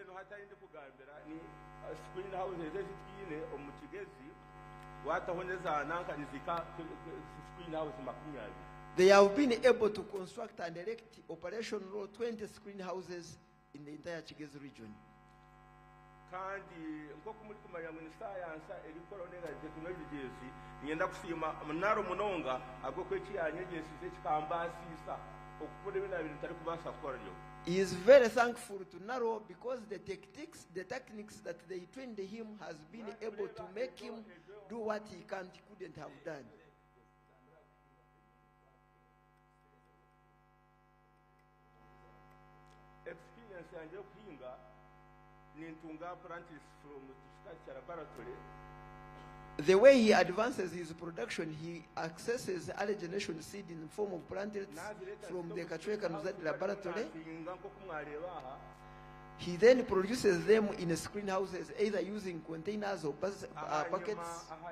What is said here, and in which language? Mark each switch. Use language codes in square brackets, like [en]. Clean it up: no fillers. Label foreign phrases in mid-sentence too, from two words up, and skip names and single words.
[en] They have been able to construct and erect operational 20 greenhouses in the entire Kigezi region. [cgg] kandi nk'uko muri kumenya ngo ni science erikora nega technologies ngenda kusima NARO munonga agokwe kiyanyegesize kikambasisa okukora ibintu bitari kubasha gukora ryo. [en] He is very thankful to NARO because the techniques that they trained him has been able to make him do what he couldn't have done. Experience [cgg] yanje okuhinga nintunga [en] apprentice from the laboratory. The way he advances his production, he accesses early generation seed in the form of planters from the Copia Uganda laboratory. He then produces them in screen houses, either using containers or packets.